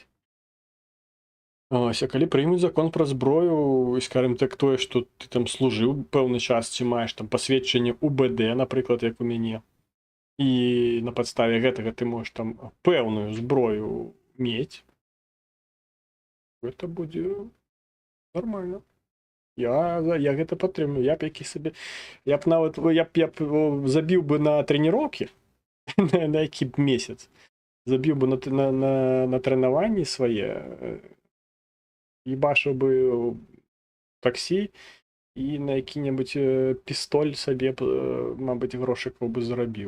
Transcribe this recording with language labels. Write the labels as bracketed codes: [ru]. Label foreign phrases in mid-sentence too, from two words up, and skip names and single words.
[uk] Ось, а коли приймуть закон про зброю, і, скажімо так, тое, що ти там служив певний час, чи маєш там посвідчення УБД, наприклад, як у мене, і на підставі гэтага ти можеш там певну зброю мати, це буде нормально. [be] Я гэта падтрымлю. Я б нават забіў бы на трэніроўкі, на які б месяц, забіў бы на тренаванні свае, ебашыў бы таксі і на які-небудзь пістоль сабе, мабыць, грошыкаў бы зарабіў.